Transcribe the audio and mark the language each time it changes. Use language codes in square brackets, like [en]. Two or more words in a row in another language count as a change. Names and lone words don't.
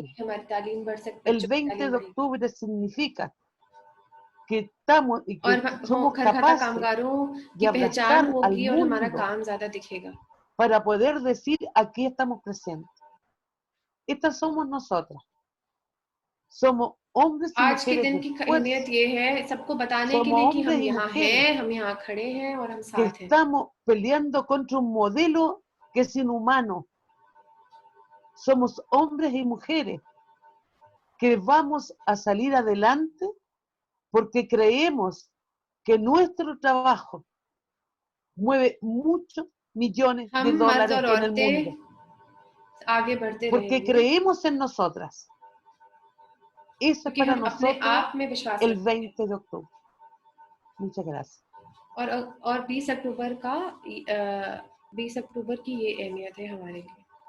[es] El 20 de octubre significa que estamos y que somos capaces de abrazar al mundo para poder decir aquí estamos presentes. Estas somos nosotras. Somos hombres y [hi] आज के [es] mujeres [hi] दिन की अहमियत ये है सबको बताने के लिए कि हम यहाँ हैं, हम यहाँ खड़े हैं और हम साथ हैं। [es] Estamos peleando contra un modelo que es inhumano. Somos hombres y mujeres que vamos a salir adelante porque creemos que nuestro trabajo mueve muchos millones de dólares en el mundo. Porque creemos en nosotras. Eso es para nosotros el 20 de octubre. Muchas gracias. [hi] और 20 अक्टूबर का 20 अक्टूबर की ये अहमियत है हमारे लिए।